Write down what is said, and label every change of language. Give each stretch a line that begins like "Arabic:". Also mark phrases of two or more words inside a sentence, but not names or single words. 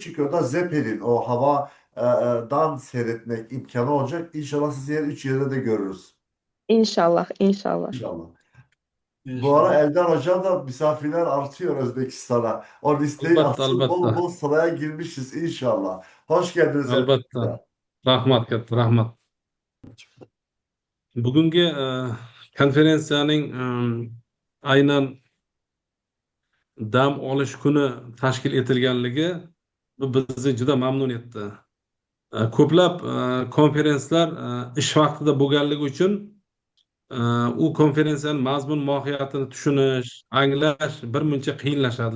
Turkish: Çünkü o da Zeppelin o hava dan seyretmek imkanı olacak. İnşallah sizi yer üç yerde de görürüz. İnşallah, inşallah. İnşallah. Bu İnşallah. ara Eldar Hocam da misafirler artıyor Özbekistan'a. O listeyi Albatta, atsın bol albatta. bol sıraya girmişiz inşallah. Hoş geldiniz Albatta. Elbette.
Uzbek: Rahmat katta, rahmat. Bugungi konferensiyaning aynan dam olish kuni tashkil etilganligi bu bizni juda mamnun etdi. Ko'plab konferenslar ish vaqtida bo'lganligi uchun u konferensiyaning mazmun mohiyatini tushunish, anglash birmuncha qiyinlashadi.